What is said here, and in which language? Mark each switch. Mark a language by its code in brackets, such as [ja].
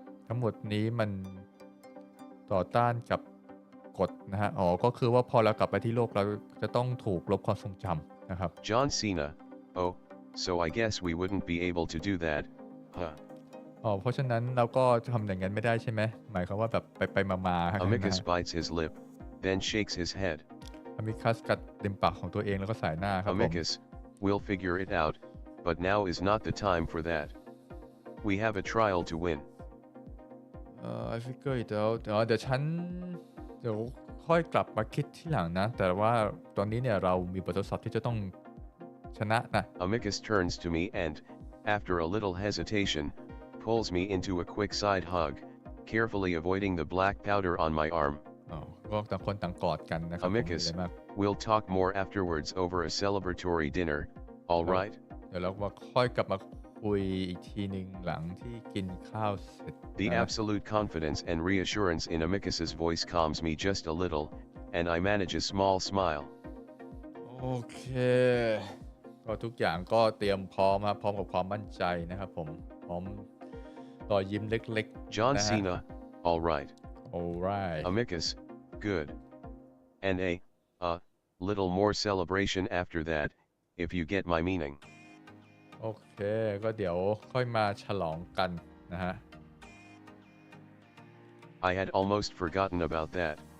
[th] ทั้งหมดนี้มันต่อต้านกับกฎนะฮะก็คือว่าพอเรากลับไปที่โลกเราจะต้องถูกลบความทรงจำนะครับ [en] John Cena, oh, so I guess we wouldn't be able to do that, huh? [th] เพราะฉะนั้นเราก็ทำอย่างนั้นไม่ได้ใช่ไหมหมายความว่าแบบไปมา [en] Amicus bites his lip, then shakes his head. [th] Amicus กัดริมปากของตัวเองแล้วก็สายหน้าครับผม [en] Amicus, we'll figure it out, but now is not the time for that. We have a trial to win. I figure it out [th] เดี๋ยวค่อยกลับมาคิดที่หลังนะแต่ว่าตอนนี้เนี่ยเรามีบททดสอบที่จะต้องชนะนะ [en] Amicus turns to me and, after a little hesitation, pulls me into a quick side hug, carefully avoiding the black powder on my arm. [th] ก็ต่างคนต่างกอดกันนะครับ [en] Amicus, we'll talk more afterwards over a celebratory dinner, all right? [th] เดี๋ยวเราค่อยกลับมาคุยอีกทีหนึ่งหลังที่กินข้าวเสร็จ [en] The absolute confidence and reassurance in Amicus's voice calms me just a little, and I manage a small smile. [th] โอเคก็ทุกอย่างก็เตรียมพร้อมครับพร้อมกับความมั่นใจนะครับผมพร้อมรอยยิ้มเล็กๆ [en] John Cena, all right. Alright. Amicus, good. And a little more celebration after that, if you get my meaning. [th] โอเคก็เดี๋ยวค่อยมาฉลองกันนะฮะ [en] I had almost forgotten about that.